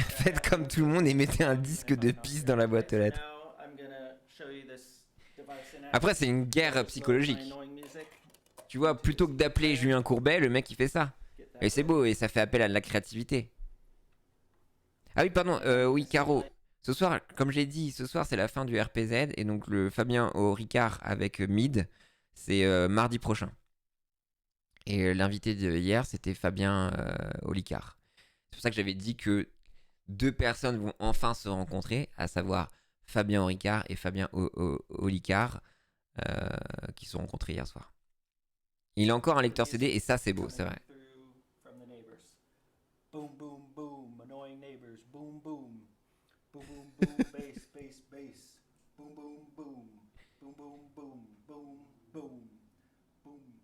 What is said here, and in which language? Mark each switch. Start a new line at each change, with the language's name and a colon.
French: Faites comme tout le monde et mettez un disque de pisse dans la boîte aux lettres.
English: Now I'm gonna show you this device in
French: Après, c'est une guerre psychologique. Tu vois, plutôt que d'appeler Julien Courbet, le mec il fait ça. Et c'est beau, et ça fait appel à de la créativité. Ah oui, pardon, oui, Caro. Ce soir, comme j'ai dit, ce soir c'est la fin du RPZ, et donc le Fabien au Ricard avec Mid, c'est mardi prochain. Et l'invité de hier, c'était Fabien au Ricard. C'est pour ça que j'avais dit que 2 personnes vont enfin se rencontrer, à savoir Fabien au Ricard et Fabien au Ricard, qui se sont rencontrés hier soir. Il a encore un lecteur CD, et ça c'est beau, c'est vrai.
English: from the neighbors. Boom, boom, boom, annoying neighbors. Boom, boom. Boom, boom, boom, bass, bass, bass. Boom, boom, boom. Boom, boom, boom, boom, boom, boom.